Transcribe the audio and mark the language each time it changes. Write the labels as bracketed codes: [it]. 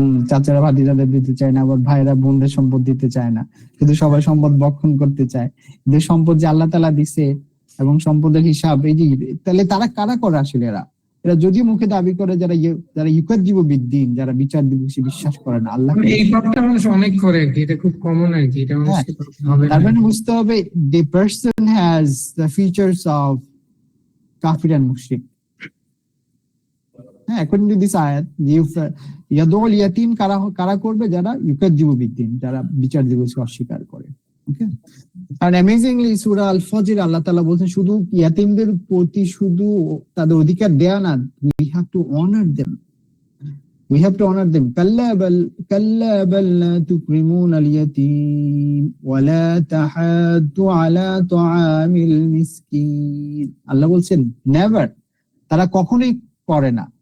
[bn] চাচারা ভাতিজাদের দিতে চায় না, আবার ভাইরা বোনদের সম্পদ দিতে চায় না, কিন্তু সবাই সম্পদ ভক্ষণ করতে চায়। যে সম্পদ যে আল্লাহ তাআলা দিছে এবং সম্পদের হিসাব, এই যে, তাহলে তারা কারা করে আসলে? এরা যদিও মুখে দাবি করে, যারা ইউকাজ্জিবু বিদ্দীন, যারা বিচার দিবসে বিশ্বাস করে না, আল্লাহ এই পাপটা মানুষ অনেক করে আর কি, এটা খুব কমন আর কি। এটা মানুষ হবে, তার মানে বুঝতে হবে [en] the person has the features of kafir and mushrik. [bn] হ্যাঁ, [en] according to this ayat, [bn] Yadul ইয়াতিম কারা করবে? যারা ইউকাজ্জিবু বিদ্দীন, যারা বিচার দিবসকে অস্বীকার করে। ওকে, আর অ্যামেজিংলি সূরা আল ফজর আল্লাহ তাআলা বলেন শুধু ইয়াতিমদের প্রতি শুধু তাদের অধিকার দেয়া না, [en] we have to honor them. [ar] كلا بل لا تكرمون اليتيم ولا تحاضون على طعام المسكين. [bn] আল্লাহ বলছেন নেভার, তারা কখনোই করে না।